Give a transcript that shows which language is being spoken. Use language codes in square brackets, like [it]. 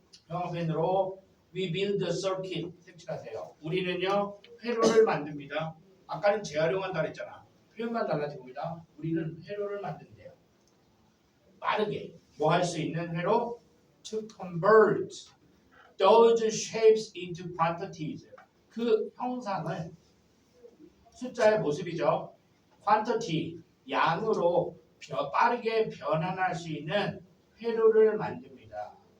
[ko] 영어편으로 [en] we build a circuit [ko] 색칠하세요. 우리는요 회로를 만듭니다. 아까는 재활용한다 그랬잖아. 표현만 달라집니다. 우리는 회로를 만든대요. 빠르게 뭐 할 수 있는 회로? [en] To convert those shapes into quantities. [ko] 그 형상을 숫자의 모습이죠. quantity, 양으로 빠르게 변환할 수 있는 회로를 만듭니다.